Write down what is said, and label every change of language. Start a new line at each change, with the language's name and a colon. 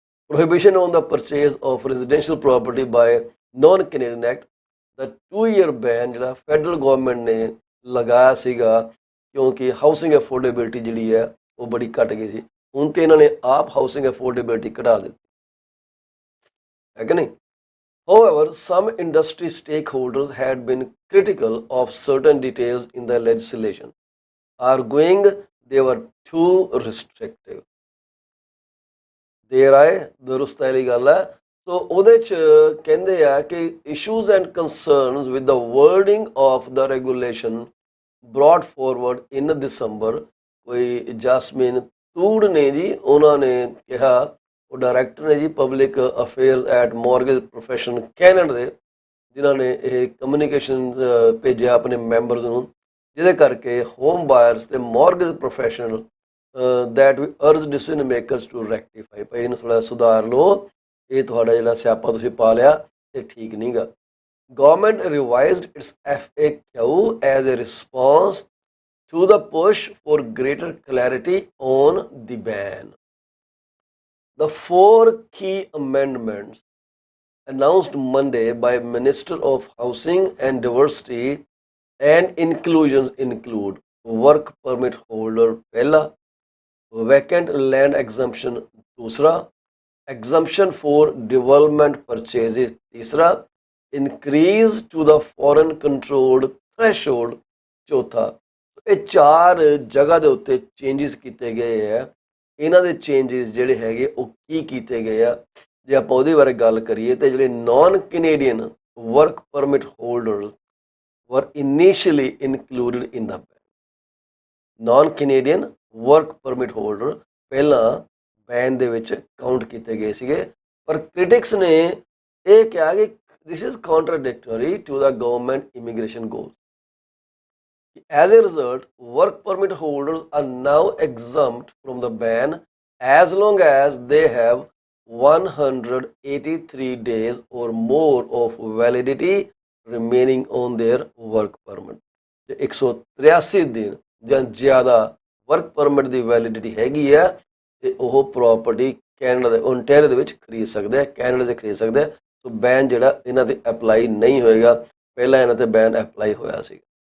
Punjabi: ਪ੍ਰੋਹਿਬਿਸ਼ਨ on the purchase of residential property bye non Canadian act ਦਾ 2-year ban ਜਿਹੜਾ federal government ਨੇ ਲਗਾਇਆ ਸੀਗਾ, ਕਿਉਂਕਿ ਹਾਊਸਿੰਗ ਅਫੋਰਡੇਬਿਲਿਟੀ ਜਿਹੜੀ ਹੈ ਉਹ ਬੜੀ ਘੱਟ ਗਈ ਸੀ। ਹੁਣ ਤੇ ਇਹਨਾਂ ਨੇ ਆਪ ਹਾਊਸਿੰਗ ਅਫੋਰਡੇਬਿਲਿਟੀ ਘਟਾ ਦਿੱਤੀ ਹੈ ਕਿ ਨਹੀਂ।
English: However, some industry stakeholders had been critical of certain details in the legislation, arguing they were too restrictive.
Punjabi: ਦੇਰ ਆਏ ਦਰੁਸਤ ਵਾਲੀ ਗੱਲ ਹੈ। ਸੋ ਉਹਦੇ 'ਚ ਕਹਿੰਦੇ ਆ ਕਿ
English: issues and concerns with the wording of the regulation brought forward in December,
Punjabi: ਕੋਈ ਜਸਮੀਨ ਤੂੜ ਨੇ ਜੀ, ਉਹਨਾਂ ਨੇ ਕਿਹਾ, ਉਹ ਡਾਇਰੈਕਟਰ ਨੇ ਜੀ public affairs at mortgage profession Canada ਦੇ, ਜਿਨ੍ਹਾਂ ਨੇ ਇਹ ਕਮਿਊਨੀਕੇਸ਼ਨ ਭੇਜਿਆ ਆਪਣੇ ਮੈਂਬਰਸ ਨੂੰ, ਜਿਹਦੇ ਕਰਕੇ ਹੋਮ ਬਾਇਰਸ ਤੇ mortgage professional
English: that we urge decision makers to rectify,
Punjabi: ਭਾਈ ਇਹਨੂੰ ਥੋੜ੍ਹਾ ਸੁਧਾਰ ਲਓ, ਇਹ ਤੁਹਾਡਾ ਜਿਹੜਾ ਸਿਆਪਾ ਤੁਸੀਂ ਪਾ ਲਿਆ ਇਹ ਠੀਕ ਨਹੀਂ ਗਾ।
English: Government revised its FAQ as a response to the push for greater clarity on the ban. The 4 key amendments announced Monday by Minister of Housing and Diversity and Inclusions include work permit holder ਪਹਿਲਾ, vacant land exemption दूसरा, exemption for development purchases तीसरा, increase to the foreign controlled threshold चौथा।
Punjabi: ਇਹ ਚਾਰ ਜਗ੍ਹਾ ਦੇ ਉੱਤੇ changes ਕੀਤੇ ਗਏ ਆ। ਇਹਨਾਂ ਦੇ ਚੇਂਜਸ ਜਿਹੜੇ ਹੈਗੇ ਉਹ ਕੀ ਕੀਤੇ ਗਏ ਆ, ਜੇ ਆਪਾਂ ਉਹਦੇ ਬਾਰੇ ਗੱਲ ਕਰੀਏ ਤੇ ਜਿਹੜੇ naan Canadian work permit holders
English: were initially included in the ban. Non-Canadian work permit holder
Punjabi: ਪਹਿਲਾਂ ਬੈਨ ਦੇ ਵਿੱਚ ਕਾਊਂਟ ਕੀਤੇ ਗਏ ਸੀਗੇ, ਪਰ ਕ੍ਰਿਟਿਕਸ ਨੇ ਇਹ ਕਿਹਾ ਕਿ
English: this is contradictory to the government immigration goals. As a result, work permit holders are now exempt from the ban as long as they have 183 days or more of validity remaining on their work permit.
Punjabi: 183 ਦਿਨ ਜਾਂ ਜ਼ਿਆਦਾ work permit ਦੀ validity ਹੈਗੀ ਆ ਤੇ ਉਹ property Canada ਦੇ Ontario ਦੇ ਵਿੱਚ ਖਰੀਦ ਸਕਦੇ ਆ, ਕੈਨੇਡਾ 'ਚ ਖਰੀਦ ਸਕਦੇ ਆ। ਸੋ ਬੈਨ ਜਿਹੜਾ ਇਹਨਾਂ ਤੇ ਅਪਲਾਈ ਨਹੀਂ ਹੋਏਗਾ, ਪਹਿਲਾਂ ਇਹਨਾਂ ਤੇ ਬੈਨ ਅਪਲਾਈ ਹੋਇਆ ਸੀ।